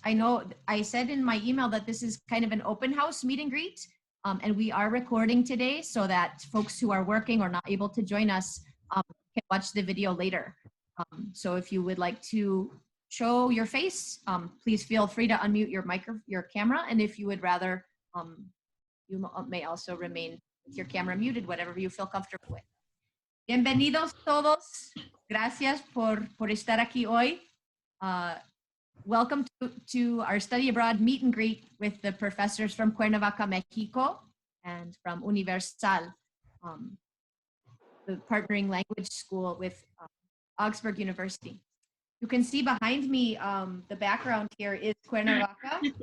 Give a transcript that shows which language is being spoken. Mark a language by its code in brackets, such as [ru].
[en] I know I said in my email that this is kind of an open house meet and greet, and we are recording today so that folks who are working or not able to join us can watch the video later. So if you would like to show your face, please feel free to unmute your camera, and if you would rather, you may also remain with your camera muted, whatever you feel comfortable with. [es] Bienvenidos todos. Gracias por estar aquí hoy. [en] Welcome to our study abroad meet and greet with the professors from Cuernavaca, Mexico, and from Universal, the partnering language school with Augsburg University. You can see behind me, the background here is Cuernavaca.